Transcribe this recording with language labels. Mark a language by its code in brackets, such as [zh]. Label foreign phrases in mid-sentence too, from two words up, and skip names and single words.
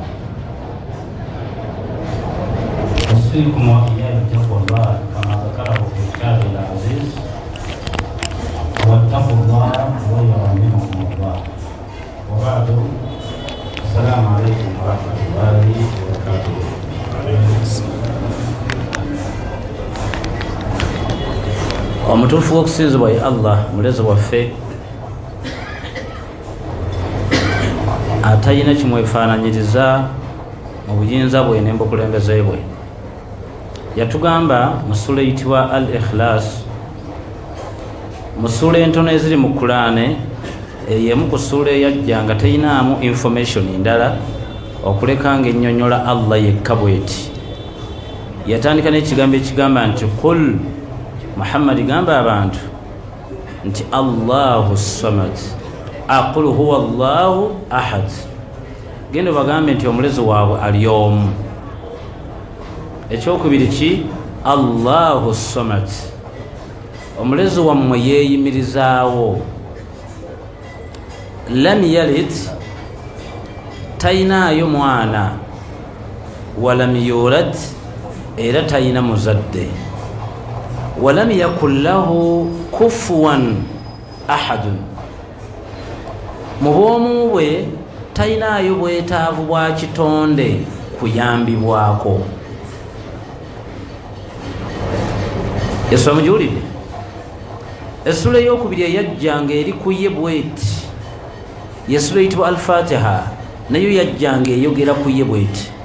[ar] أوصيكم وإياي بتقوى الله كما ذكره في كتابه العزيز، واتقوا الله ويرحمكم الله. وبعد، السلام عليكم ورحمة الله وبركاته. [lg] omutuufu w'okusinzibwa ye Allah mulezi waffe atalina kimwefaananyiriza mu buyinza bwe n'embukulembeze bwe. Yatugamba mu sura eyitibwa al ikhlas, mu sura entono eziri mu Qur'ani, eyemu ku sura eyajja nga teyinaamu information ndala okuleka nga ennyonnyola Allah yekka bweti. Yatandika n'ekigambo ekigamba nti [ar] قل محمد [lg] gamba abantu nti [ar] الله صمد أقل هو الله أحد. [lg] Genda bagambe nti omulezi waabwe ali omu. Ekyokubiri ki? [ar] الله صمد, [lg] omulezi wammwe yeeyimirizaawo. [ar] لم يلد, [lg] tayinaayo mwana. [ar] ولم يولد, [lg] era tayina muzadde. [ar] ولم يكن له كفوا أحد, [lg] mu bwomu bwe tayinaayo bwetaavu bwa kitonde kuyambibwako. Essomo gy'owulidde, essula ey'okubiri eyajjanga eri ku ye bweti, y'essula eyitibwa al-Fatiha, nayo yajjanga eyogera ku ye bweti.